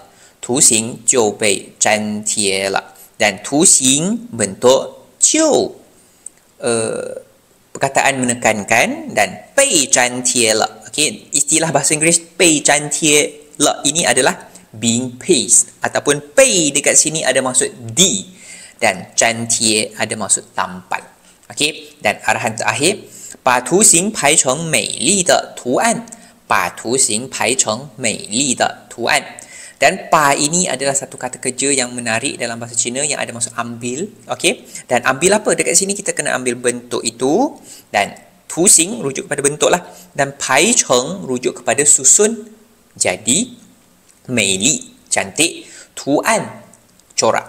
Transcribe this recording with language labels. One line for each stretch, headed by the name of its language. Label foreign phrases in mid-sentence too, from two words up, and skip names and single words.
Chinese: 图形就被粘贴了. Dan 图形 bentuk 就
Malay: perkataan menekankan, dan
Chinese: 被粘贴了.
Malay: Okey, istilah bahasa Inggeris
Chinese: 被粘贴了
Malay: ini adalah
English: being pasted
Malay: ataupun 被 dekat sini ada maksud di dan 粘贴 ada maksud tampal. Okey, dan arahan terakhir,
Chinese: 把图形排成美丽的图案，把图形排成美丽的图案。
Malay: Dan pa ini adalah satu kata kerja yang menarik dalam bahasa Cina yang ada maksud ambil. Okey. Dan ambil apa? Dekat sini kita kena ambil bentuk itu. Dan
Chinese: 图形
Malay: rujuk kepada bentuk lah. Dan
Chinese: 排成
Malay: rujuk kepada susun jadi.
Chinese: 美丽
Malay: cantik. Tuan corak.